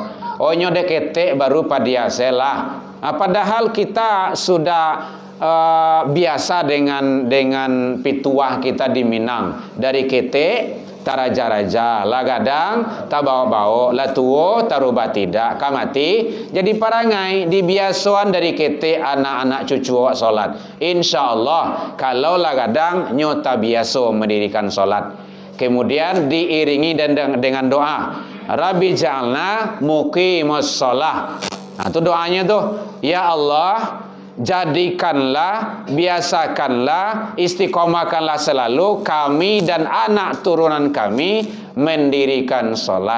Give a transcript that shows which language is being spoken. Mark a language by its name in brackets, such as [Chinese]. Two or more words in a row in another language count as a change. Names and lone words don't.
[Minangkabau] Nyodek ketek baru padiaselah. [Indonesian] Padahal kita sudah biasa dengan pituah kita di Minang. [Minangkabau] Dari ketek taraja-raja, lah gadang tak bawa-bawa, lah tuo taruba tidak kamati. Jadi parangai dibiasuan dari ketek anak-anak cucu awak solat. [Indonesian] InsyaAllah kalau lah gadang nyota biasa mendirikan solat. Kemudian diiringi dengan doa, [Arabic] رب اجعلني مقيم الصلاة. [Indonesian] Itu doanya tuh, ya Allah, jadikanlah, biasakanlah, istiqomahkanlah selalu kami dan anak turunan kami mendirikan salat.